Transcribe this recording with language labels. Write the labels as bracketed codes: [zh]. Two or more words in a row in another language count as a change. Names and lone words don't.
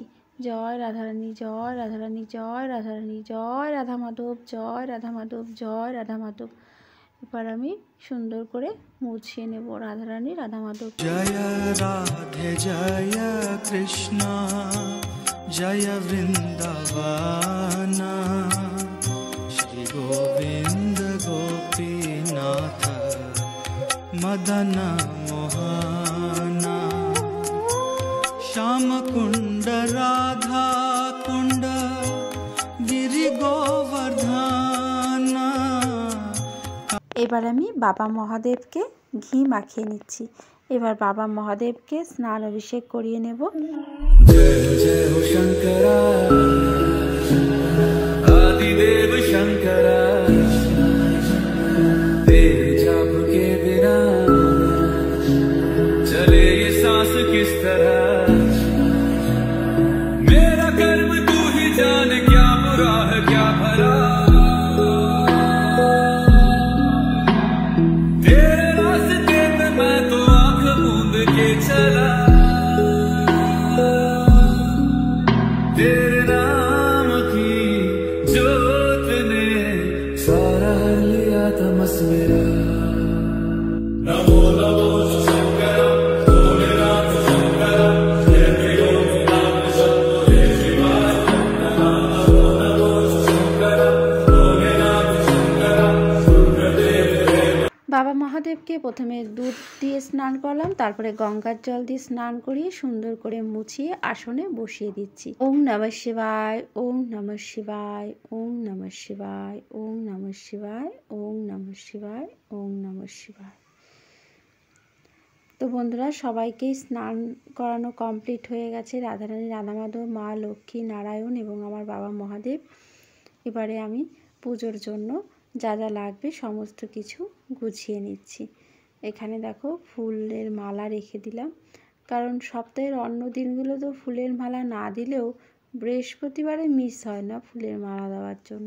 [bn] জয় রাধারানী, জয় রাধারানী, জয় রাধারানী, জয় রাধা মাধব, জয় রাধা মাধব, জয় রাধা মাধব। এবার আমি সুন্দর করে মুছিয়ে নেব রাধারানী, রাধা মাধব। জয় রাধে জয় কৃষ্ণ, [sa] जय वृंदावना श्री गोविंद गोपीनाथ मदन मोहना श्याम कुंड राधा कुंड गिरि गोवर्धन। [bn] এবার আমি বাবা মহাদেবকে ঘি মাখিয়ে নিচ্ছি। এবার বাবা মহাদেবকে স্নান অভিষেক করিয়ে নেব। [hi] जय जय हो शंकरा आदिदेव शंकरा, तेरे जाप के बिना चले ये सांस किस तरह। मेरा कर्म तू ही जान, क्या बुरा है क्या भला। तेरे रास्ते पे मैं तो आंख मूंद के चला, तेरे नाम की जोत ने सारा लिया तमस मेरा। नमो नमो शंकर भोलेनाथ शंकर, जय गोविंद जय शिवाय। नमो नमो शंकर भोलेनाथ शंकर गुरुदेव। [bn] বাবা মহাদেবকে প্রথমে দুধ দিয়ে স্নান করলাম, তারপরে গঙ্গার জল দিয়ে স্নান করিয়ে সুন্দর করে মুছিয়ে আসনে বসিয়ে দিচ্ছি। [sa] ওম নমঃ শিবায়, ওম নমঃ শিবায়, ওম নমঃ শিবায়, ওম নমঃ শিবায়, ওম নমঃ শিবায়, ওম নমঃ শিবায়। [bn] তো বন্ধুরা, সবাইকেই স্নান করানো কমপ্লিট হয়ে গেছে। রাধারানী, রাধা মাধব, মা লক্ষ্মী, নারায়ণ এবং আমার বাবা মহাদেব। এবারে আমি পুজোর জন্য যা যা লাগবে সমস্ত কিছু গুছিয়ে নিচ্ছি। এখানে দেখো ফুলের মালা রেখে দিলাম, কারণ সপ্তাহের অন্য দিনগুলো তো ফুলের মালা না দিলেও বৃহস্পতিবারে মিস হয় না ফুলের মালা দেওয়ার জন্য।